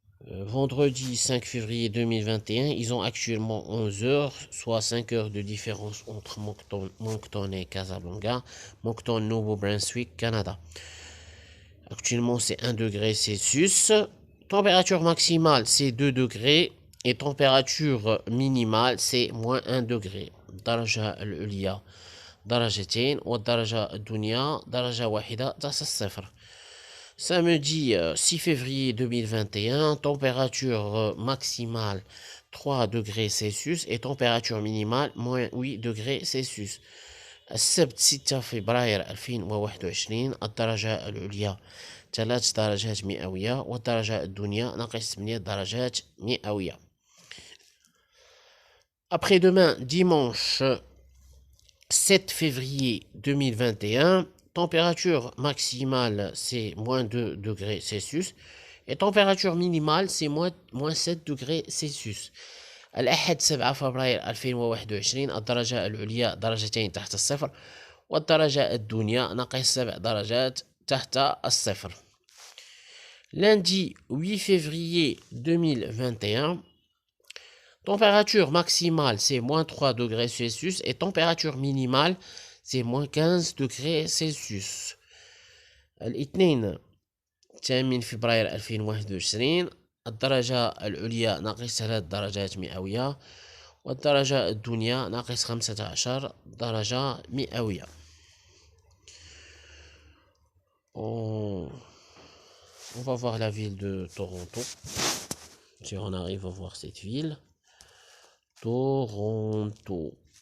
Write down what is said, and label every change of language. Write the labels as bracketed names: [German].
[French] Vendredi 5 février 2021, ils ont actuellement 11 heures, soit 5 heures de différence entre Moncton et Casablanca. Moncton, Nouveau-Brunswick, Canada. Actuellement, c'est 1 degré Celsius. Température maximale, c'est 2 degrés. Et température minimale, c'est moins 1 degré. [Arabic] الدرجة العليا درجتين والدرجة الدنيا درجة واحدة تحت الصفر. [French] Samedi 6 février 2021, température maximale 3 degrés Celsius et température minimale moins 8 degrés Celsius. [Arabic] السبت 6 فبراير 2021 الدرجة العليا 3 درجات مئوية والدرجة الدنيا ناقص 8 درجات مئوية. [French] Après-demain, dimanche 7 février 2021, température maximale c'est moins 2 degrés Celsius et température minimale c'est moins 7 degrés Celsius. [Arabic] الأحد 7 فبراير 2021 الدرجة العليا درجتين تحت الصفر والدرجة الدنيا ناقص 7 درجات تحت الصفر. [French] Lundi 8 février 2021, température maximale c'est moins 3 degrés Celsius et température minimale c'est moins 15 degrés Celsius. [Arabic] الاثنين 8 فبراير 2021 الدرجة العليا ناقص 3 درجات مئوية والدرجة الدنيا ناقص 15 درجة مئوية. [French] On va voir la ville de Toronto. Si on arrive à voir cette ville. Toronto.